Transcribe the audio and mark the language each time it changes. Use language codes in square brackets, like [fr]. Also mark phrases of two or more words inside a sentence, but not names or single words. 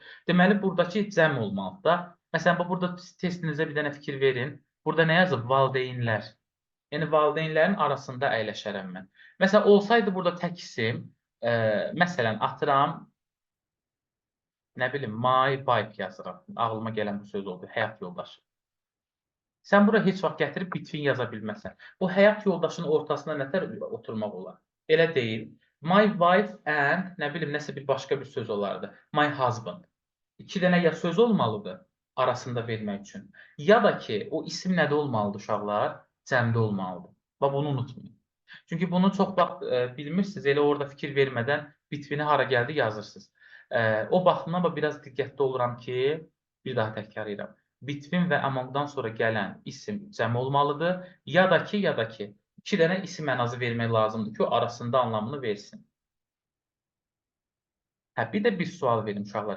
[az] Deməli burdakı cəm olmalıdır da. Məsələn, burada testinizə bir dənə fikir verin. Burada nə yazıb? Valideynlər. Yəni valideynlərin arasında əyləşərəm mən. Məsələn, olsaydı burada tək isim, məsələn, atıram, nə bilim, [en] my wife yazıram. [az] Ağlıma gələn bu söz oldu, həyat yoldaşı. Sən bura heç vaxt gətirib between yaza bilməzsən. O həyat yoldaşının ortasına nətər oturmaq olar? Elə deyil. [en] My wife and, [az] nə bilim, nəsə bir başqa bir söz olardı. [en] My husband. [az] 2 dənə ya söz olmalıdır arasında vermək üçün. Ya da ki, o isim nədə olmalıdır uşaqlar? Cəmdə olmalıdır. Və bunu unutmayın. Çünki bunu çox vaxt bilmirsiniz, elə orada fikir vermədən between-i hara gəldi yazırsınız. O baxımdan biraz diqqətli oluram ki, bir daha təkrar edirəm. Between və amongdan sonra gələn isim cəm olmalıdır. Ya da ki, 2 dənə isim ən azı vermək lazımdır ki, o arasında anlamını versin. Hə, bir də bir sual verim uşaqlar.